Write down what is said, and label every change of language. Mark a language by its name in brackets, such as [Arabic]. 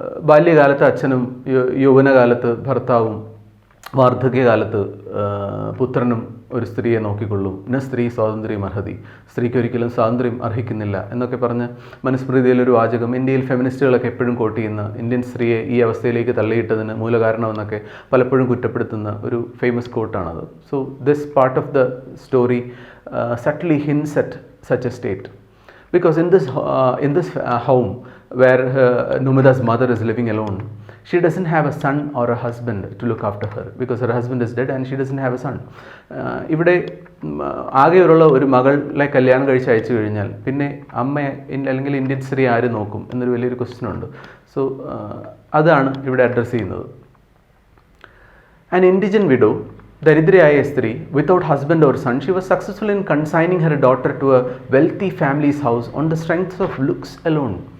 [Malayalam] ബാല്യകാലത്ത് അച്ഛനും യൗവനകാലത്ത് ഭർത്താവും വാർദ്ധക്യകാലത്ത് പുത്രനും ഒരു സ്ത്രീയെ നോക്കിക്കൊള്ളും. [Sanskrit] ന സ്ത്രീ സ്വാതന്ത്ര്യം അർഹതി, [Malayalam] സ്ത്രീക്ക് ഒരിക്കലും സ്വാതന്ത്ര്യം അർഹിക്കുന്നില്ല എന്നൊക്കെ പറഞ്ഞ് മനുസ്മൃതിയിലൊരു വാചകം ഇന്ത്യയിൽ ഫെമിനിസ്റ്റുകളൊക്കെ എപ്പോഴും കോട്ട് ചെയ്യുന്ന, ഇന്ത്യൻ സ്ത്രീയെ ഈ അവസ്ഥയിലേക്ക് തള്ളിയിട്ടതിന് മൂലകാരണമെന്നൊക്കെ പലപ്പോഴും കുറ്റപ്പെടുത്തുന്ന ഒരു famous കോട്ടാണത്. [English] So this part of the story subtly hints at such a state, because in this home where Numida's mother is living alone, she doesn't have a son or a husband to look after her, because her husband is dead and she doesn't have a son. [Malayalam] ഇവിടെ ആകെയുള്ള ഒരു മകളെ കല്യാണം കഴിച്ച് അയച്ചു കഴിഞ്ഞാൽ പിന്നെ അമ്മയെ അല്ലെങ്കിൽ ഇന്ത്യൻ സ്ത്രീ ആര് നോക്കും എന്നൊരു വലിയൊരു ക്വസ്റ്റ്യൻ ഉണ്ട്. സോ അതാണ് ഇവിടെ അഡ്രസ്സ് ചെയ്യുന്നത്. [English] An indigent widow, [Malayalam] ദരിദ്രയായ സ്ത്രീ, [English] Without husband or son, she was successful in consigning her daughter to a wealthy families house on the strength of looks alone.